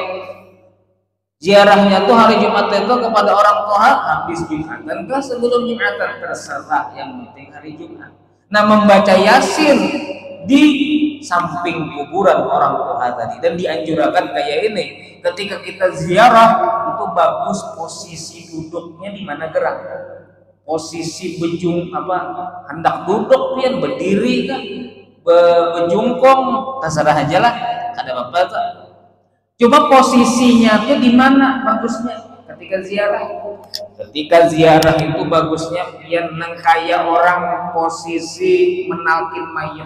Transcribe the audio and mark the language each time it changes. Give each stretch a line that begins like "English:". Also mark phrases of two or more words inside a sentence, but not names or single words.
Indonesian: Ziarahnya tuh hari Jumat itu kepada orang tua habis Jumatan kah sebelum Jumatan, terserah. Yang penting hari Jumat. Nah, membaca Yasin di samping kuburan orang tua tadi, dan dianjurkan kayak ini ketika kita ziarah itu bagus posisi duduknya di mana gerak, posisi hendak duduk pian berdiri kan bejungkong terserah aja lah, ada apa tuh. Coba posisinya tuh di mana bagusnya ketika ziarah.
Banjar: Ketika ziarah itu bagusnya pian nang kaya orang posisi menalkin mayat.